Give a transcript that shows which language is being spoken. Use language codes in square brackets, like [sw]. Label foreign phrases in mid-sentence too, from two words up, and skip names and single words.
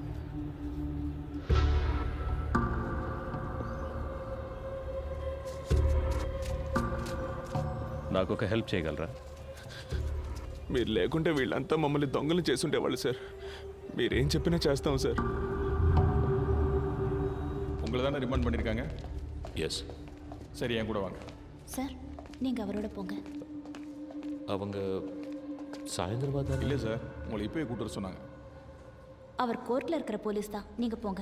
[te] నాకు ఒక హెల్ప్ చేయగలరా? మీరు లేకుంటే వీళ్ళంతా మమ్మల్ని దొంగలు చేసుండేవాళ్ళు సార్. మీరేం చెప్పినా చేస్తాం సార్. [ta] உங்களை தானே ரிமாண்ட் பண்ணியிருக்காங்க. எஸ். சரி, என் கூட வாங்க சார். நீங்கள் அவரோட போங்க. அவங்க சாயந்தரம் பார்த்தா இல்லை சார், உங்களை இப்போயே கூட்டு வர சொன்னாங்க. அவர் கோர்ட்டில் இருக்கிற போலீஸ் தான். நீங்கள் போங்க.